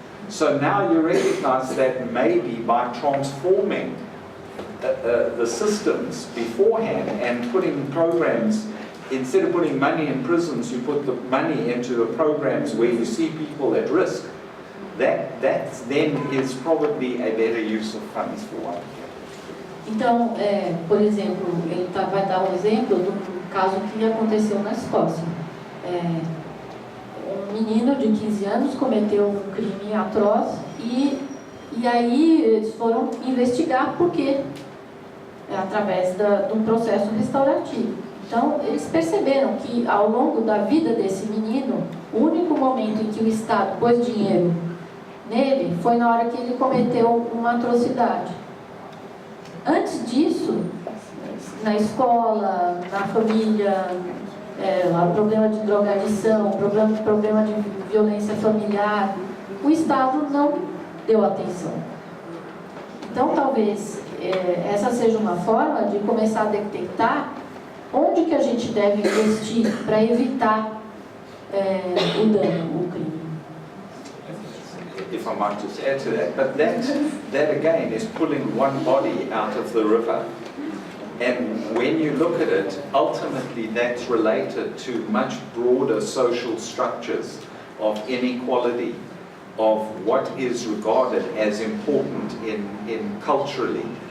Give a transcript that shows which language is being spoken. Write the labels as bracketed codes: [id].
[en] So now you recognize that maybe by transforming the systems beforehand and putting programs, instead of putting money in prisons, you put the money into the programs where you see people at risk. That then is probably a better use of funds for one. [pt] Então, por exemplo, ele vai dar um exemplo do caso que aconteceu na Escócia. Um menino de 15 anos cometeu um crime atroz e aí eles foram investigar por quê, através de um processo restaurativo. Então, eles perceberam que ao longo da vida desse menino, o único momento em que o Estado pôs dinheiro nele foi na hora que ele cometeu uma atrocidade. Antes disso, na escola, na família, problema de drogadição, problema de violência familiar, o Estado não deu atenção. Então, talvez essa seja uma forma de começar a detectar onde que a gente deve investir para evitar o dano, o crime. [en] If I might just add to that, but that again is pulling one body out of the river. And when you look at it, ultimately that's related to much broader social structures of inequality, of what is regarded as important in culturally.